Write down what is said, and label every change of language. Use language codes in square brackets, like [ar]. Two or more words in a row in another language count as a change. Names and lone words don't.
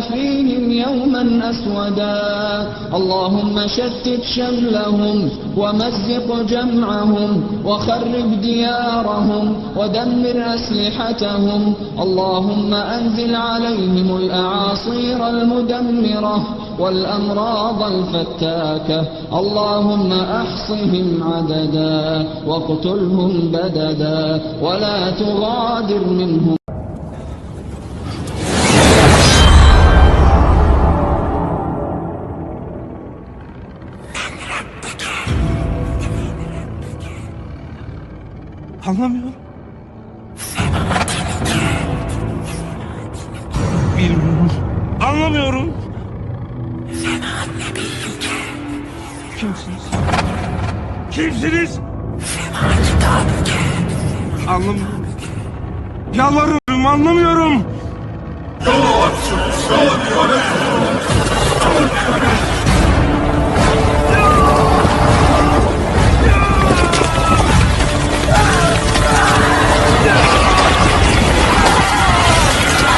[ar] فيهم يوما أسودا اللهم شتت شملهم ومزق جمعهم وخرب ديارهم ودمر أسلحتهم اللهم أنزل عليهم الأعاصير المدمرة والأمراض الفتاكة اللهم أحصهم عددا واقتلهم بددا ولا تغادر منهم [tr] Anlamıyorum. Bilmiyorum. Anlamıyorum. Kimsiniz? Kimsiniz? Anlamıyorum. Yalvarıyorum, anlamıyorum. قوش